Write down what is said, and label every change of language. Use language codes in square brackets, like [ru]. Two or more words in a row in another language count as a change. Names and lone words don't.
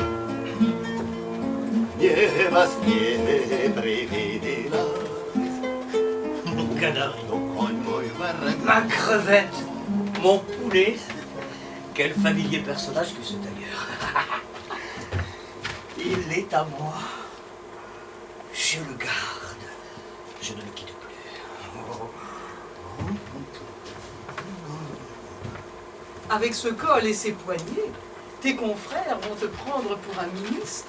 [ru] Не вас не привидела. [fr] Mon canari, [ru] Ой, мой ворон. [fr] ma crevette, mon poulet. Quel familier personnage que ce tailleur. Il est à moi. Je le garde. Je ne le quitte plus. Avec ce col et ces poignets, tes confrères vont te prendre pour un ministre.